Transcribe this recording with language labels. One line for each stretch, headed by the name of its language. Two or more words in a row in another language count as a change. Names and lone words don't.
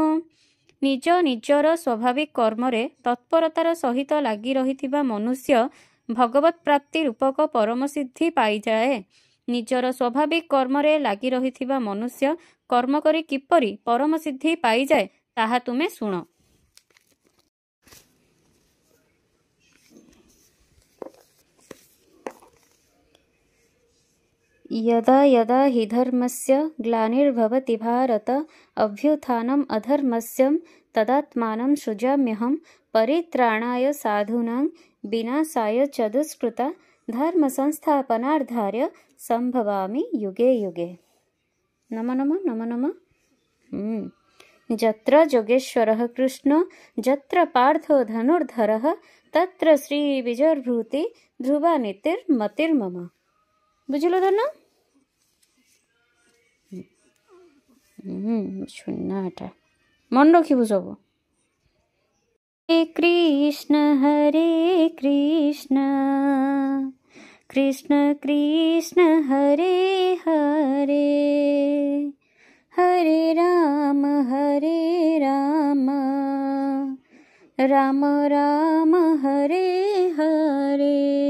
Odia: ନିଜ ନିଜର ସ୍ୱାଭାବିକ କର୍ମରେ ତତ୍ପରତାର ସହିତ ଲାଗି ରହିଥିବା ମନୁଷ୍ୟ ଭଗବତ୍ ପ୍ରାପ୍ତି ରୂପକ ପରମ ସିଦ୍ଧି ପାଇଯାଏ। ନିଜର ସ୍ୱାଭାବିକ କର୍ମରେ ଲାଗି ରହିଥିବା ମନୁଷ୍ୟ କର୍ମ କରି କିପରି ପରମ ସିଦ୍ଧି ପାଇଯାଏ ତାହା ତୁମେ ଶୁଣ।
Sanskrit: यदा यदा हि धर्मस्य ग्लानिर्भवति भारत अभ्युत्थानम् अधर्मस्य तदात्मानं सृजाम्यहं परित्राणाय साधूनां विनाशाय च दुष्कृता धर्मसंस्थापनार्थाय संभवामि युगे युगे। नमो नमः नमो नमः। यत्र जोगेश्वरः कृष्ण यत्र पार्थो धनुर्धरः तत्र श्रीविजयभूति ध्रुवा नीतिर्मतिर्मम।
Odia: ବୁଝିଲୋ ଧନ? ସୁନ୍ନାଟା ମନ ରଖିବୁ ସବ।
Sanskrit: हरे कृष्ण कृष्ण कृष्ण हरे हरे हरे राम राम राम हरे हरे।